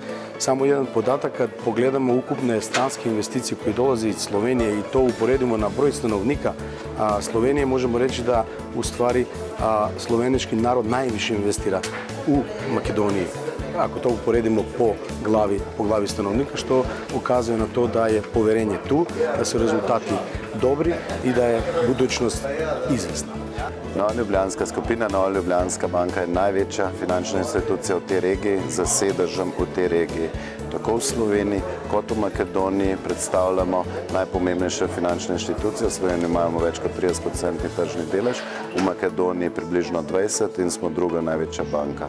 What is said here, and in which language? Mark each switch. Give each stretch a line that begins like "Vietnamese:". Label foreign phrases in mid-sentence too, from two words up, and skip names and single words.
Serbian: Samo jedan podatak, kad pogledamo ukupne stranske investicije koje dolaze iz Slovenije i to uporedimo na broj stanovnika Slovenije, možemo reći da u stvari slovenički narod najviše investira u Makedoniji. Ako to uporedimo po glavi stanovnika, što ukazuje na to da je poverenje tu, da su rezultati dobri i da je budućnost izvesna.
Slovenian: Nova Ljubljanska skupina, Nova Ljubljanska banka je največja finančna institucija v tej regiji, z sedežem v tej regiji. Tako v Sloveniji kot v Makedoniji predstavljamo najpomembnejše finančne institucije. V Sloveniji imamo več kot 30% tržni delež, v Makedoniji približno 20% in smo druga največja banka.